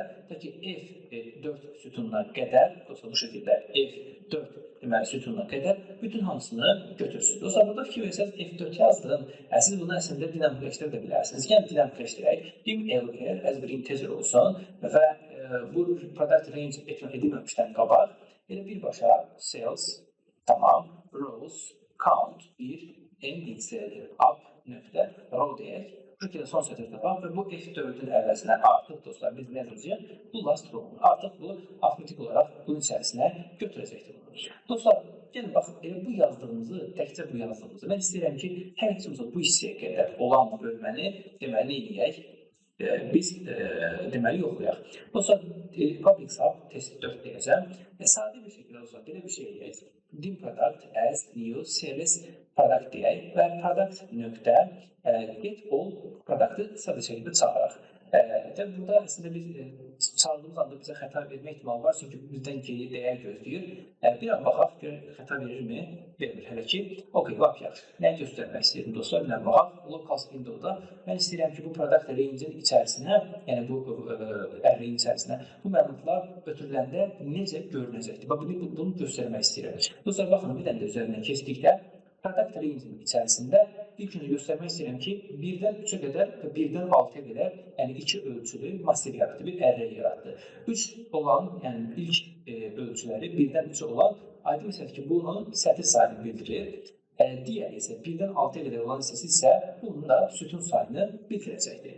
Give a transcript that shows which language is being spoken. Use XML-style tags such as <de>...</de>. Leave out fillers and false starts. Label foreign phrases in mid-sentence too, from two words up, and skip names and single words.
<az>Ta ki, F4 sütununa qədər, dostlar bu şəkildə F4 deməli sütununa qədər bütün hamısını götürsün. Dostlar, burada fikir versəz F4 yazdım. Siz bunu əslində dinamikləşdirə də bilərsiniz. Yəni dinamikləşdirək.</az> <en>Dim LR as</en> <az>bir integer olsun və bu</az> <en>product range</en> <az>edilməmişdən qabaq elə birbaşa sales, tamam,</az> <en>rows, count, ending cell, up nöqtə, row deyək.</en> <az>Bu şəkildə son sətr tapaq və bu F4-ün əvəzinə artıq dostlar biz nə edəcəyik?</az> <en>Bu last row.</en> <az>Artıq bu avtomatik olaraq bunun içərisinə götürəcəkdir bunu. Dostlar, gəlin baxın, elə bu yazdığımızı, təkcə bu yazdığımızı mən istəyirəm ki, hər ikimizə bu hissəyə qədər olan bölməni deməli eləyək. Biz deməli yoxlayaq. Dostlar,</az> <en>public sub test</en> <az>4 deyəcəm. Sadə bir şəkildə dostlar, belə bir şey eləyək.</az> <en>Dim product as new sales product</en> <az>deyək və product nöqtə</az> <en>get all product'ı</en> <az>sadə şəkildə çağıraq. Burada əslində biz çağırdığımız anda bizə xəta vermə ehtimalı var, çünki bizdən geri dəyər gözləyir. Bir an baxaq, görək xəta verirmi? Vermir hələ ki. Ok, lap yaxşı. Nə göstərmək istəyirdim dostlar? Bir an baxaq.</az> <en>Localhost window'da</en> <az>mən istəyirəm ki, bu</az> <en>product range-</en> <az>in içərisinə, yəni bu array-in içərisinə bu məlumatlar ötürüləndə necə görünəcəkdir? Bunu göstərmək istəyirəm. Dostlar, baxın, bir dənə də üzərindən keçdikdə</az> <en>product range-</en> <az>in içərisində ilk öncə göstərmək istəyirəm ki, 1-dən 3-ə qədər və 1-dən 6-ya qədər, yəni 2 ölçülü massiv yaratdı, bir array yaratdı. 3 olan, yəni ilk ölçüləri 1-dən 3-ə olan, aydın məsələdir ki, bunun sətir sayını bildirir. Digəri isə 1-dən 6-ya qədər olan hissəsi isə bunun da sütun sayını bildirəcəkdir.</az>